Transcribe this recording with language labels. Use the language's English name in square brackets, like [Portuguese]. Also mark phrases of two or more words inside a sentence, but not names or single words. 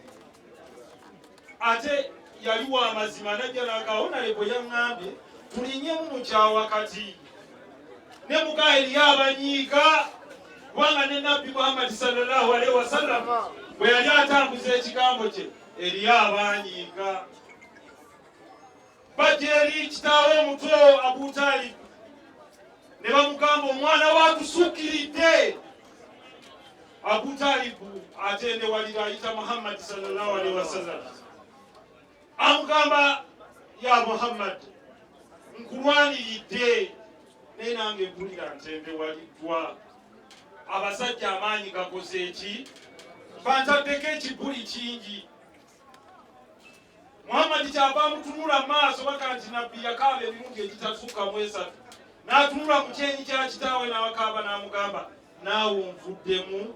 [Ganda] ate yali wa mazima najja nagaawo naye bwe yaŋŋambye tulinyemu mu kyawakati ne mugaa eri abanyiiga kubanga ne nabbi Muhammadi [Arabic] صلى الله عليه وسلم [Ganda] bwe yali atambuza ekigambo kye eri abanyiiga bajja eri kitaawe omuto Abu Talib ne bamugamba omwana waatusuukiridde Abu Talib atendewalira ayita Muhammad [Arabic] صلى الله عليه وسلم [Ganda] amugamba ya Muhammad nkulwaniridde naye nange mpulira ntendewaliddwa abasajja amaanyi gakoze eki bantaddeko ekibuli kingi. Muhammad kyava amutunula maaso baka nti nabbi yakaaba emirundi egitatuuka mu esatu, n'atunula ku kyenyi kya kitaawe n'awakaaba n'amugamba naawe onvuddemu.